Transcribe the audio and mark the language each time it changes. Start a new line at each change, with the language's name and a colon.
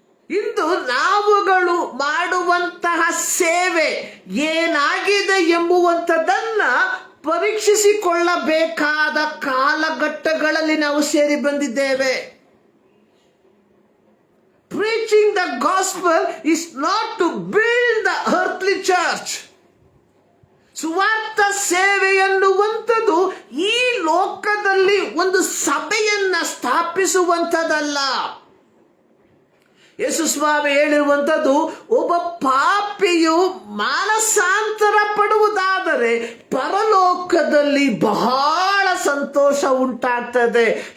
Kannada: ಇಂದು ನಾವುಗಳು ಮಾಡುವಂತಹ ಸೇವೆ ಏನಾಗಿದೆ ಎಂಬುವಂಥದ್ದನ್ನ ಪರೀಕ್ಷಿಸಿಕೊಳ್ಳಬೇಕಾದ ಕಾಲಘಟ್ಟಗಳಲ್ಲಿ ನಾವು ಸೇರಿ ಬಂದಿದ್ದೇವೆ.
English: Preaching the gospel is not to build the earthly church.
Kannada: ಸುವಾರ್ಥ ಸೇವೆ ಎನ್ನುವಂಥದ್ದು ಈ ಲೋಕದಲ್ಲಿ ಒಂದು ಸಭೆಯನ್ನ ಸ್ಥಾಪಿಸುವಂಥದ್ದಲ್ಲ. ಯೇಸು ಸ್ವಾಮಿ ಹೇಳಿರುವಂಥದ್ದು, ಒಬ್ಬ ಪಾಪಿಯು ಮಾನಸಾಂತರ ಪಡುವುದಾದರೆ ಪರಲೋಕದಲ್ಲಿ ಬಹಳ ಸಂತೋಷ ಉಂಟಾಗ್ತದೆ.